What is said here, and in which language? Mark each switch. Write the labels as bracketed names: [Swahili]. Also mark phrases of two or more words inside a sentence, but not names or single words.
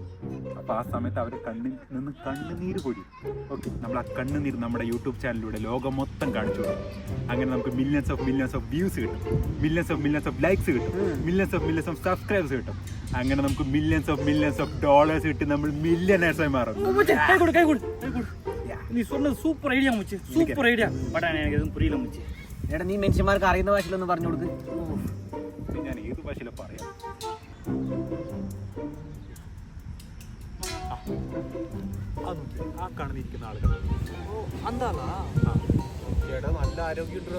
[Malayalam] അപ്പോൾ ആ സമയത്ത് അവരുടെ കണ്ണിൽ നിന്ന് കണ്ണുനീര് പൊഴിയും. ഓക്കെ, നമ്മൾ ആ കണ്ണുനീര് നമ്മുടെ യൂട്യൂബ് ചാനലിലൂടെ ലോകം മൊത്തം കാണിച്ചു കൊടുക്കും. അങ്ങനെ നമുക്ക് [English] millions of views [Malayalam] കിട്ടും, [English] millions of likes [Malayalam] കിട്ടും, [English] millions of subscribers [Malayalam] കിട്ടും. അങ്ങനെ നമുക്ക് [English] millions of dollars [Malayalam] കിട്ടി നമ്മൾ മില്യനേഴ്സായി മാറും. [Tamil] நீ சொன்னது [English] super idea [Tamil] முச்சு, [English] super idea. [Tamil] பட் எனக்கு எதுவும் புரியல முச்சு. [Malayalam] എടാ നീ മനുഷ്യന്മാർക്ക് അറിയുന്ന ഭാഷയിലൊന്ന് പറഞ്ഞു കൊടുക്ക്. ഞാൻ ഏത് ഭാഷയിലാണ് പറയാം? ആ കാണുന്നിരിക്കുന്ന ആളുകൾ എന്താ ചേട്ടാ നല്ല ആരോഗ്യം ഉണ്ടോ?